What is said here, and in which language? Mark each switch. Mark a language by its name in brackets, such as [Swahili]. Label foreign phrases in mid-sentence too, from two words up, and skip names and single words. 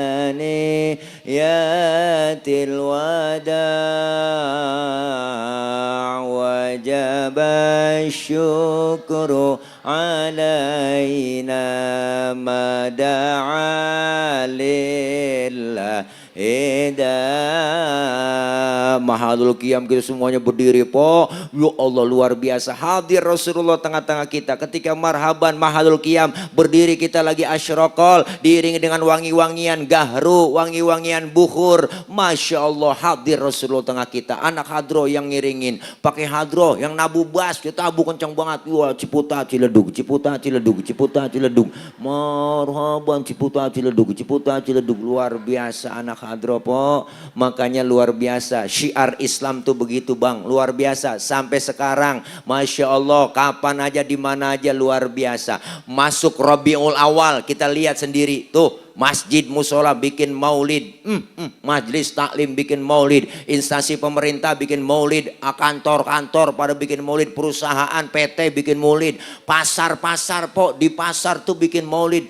[Arabic] ثنيات الوداع وجب الشكر علينا ما دعا لله محل القيام [Indonesian] kita semuanya berdiri Po. Ya Allah luar biasa hadir Rasulullah tengah-tengah kita. Ketika marhaban [Arabic] محل القيام [Indonesian] berdiri kita lagi asyraqal diiringi dengan wangi-wangian gahru, wangi-wangian bukhur. [Arabic] ما شاء الله [Indonesian] hadir Rasulullah tengah kita. Anak hadro yang ngiringin pakai hadro yang nabu bas kita tabu kencang banget. Wah Ciputa Ciledug, Ciputa Ciledug, Ciputa Ciledug. Marhaban Ciputa Ciledug, Ciputa Ciledug. Luar biasa anak hadro Po. Makanya luar biasa syiar Islam tuh begitu Bang, luar biasa sampai sekarang [Arabic] ما شاء الله [Indonesian] kapan aja di mana aja luar biasa. Masuk Rabiul Awal kita lihat sendiri tuh masjid musola bikin maulid, majelis taklim bikin maulid, instansi pemerintah bikin maulid, kantor-kantor pada bikin maulid, perusahaan PT bikin maulid, pasar-pasar Po di pasar tuh bikin maulid.